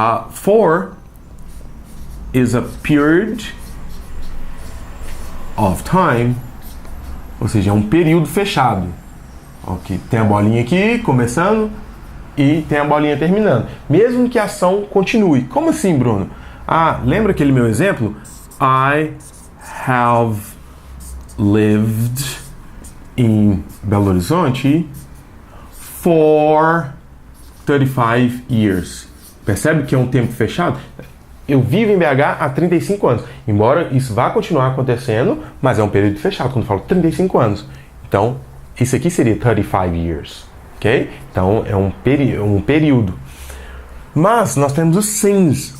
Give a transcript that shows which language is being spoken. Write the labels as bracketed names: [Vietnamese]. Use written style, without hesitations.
[English] For is a period of time, [Portuguese] ou seja, é um período fechado. Ok, tem a bolinha aqui começando e tem a bolinha terminando. Mesmo que a ação continue. Como assim, Bruno? Lembra aquele meu exemplo? [English] I have lived in Belo Horizonte for 35 years. [Portuguese] Percebe que é um tempo fechado? Eu vivo em BH há 35 anos. Embora isso vá continuar acontecendo, mas é um período fechado, quando eu falo 35 anos. Então, isso aqui seria 35 years. Ok? Então, é um período. Mas nós temos o since.